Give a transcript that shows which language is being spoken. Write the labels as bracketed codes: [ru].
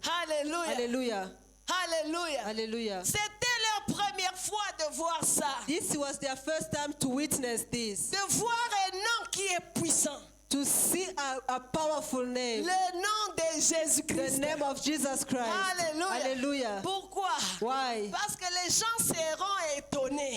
[fr] Alléluia. [en] Hallelujah. [fr] Alléluia. [en] Hallelujah. [fr] C'était leur première fois de voir ça. [en] This was their first time to witness this. [fr] De voir un nom qui est puissant. [en] To see a powerful name. [fr] Le nom de [en] The [fr] Jésus-Christ. [en] name of Jesus Christ. [fr] Alléluia. [en] Hallelujah. [fr] Pourquoi? [en] Why? [fr] Parce que les gens seront étonnés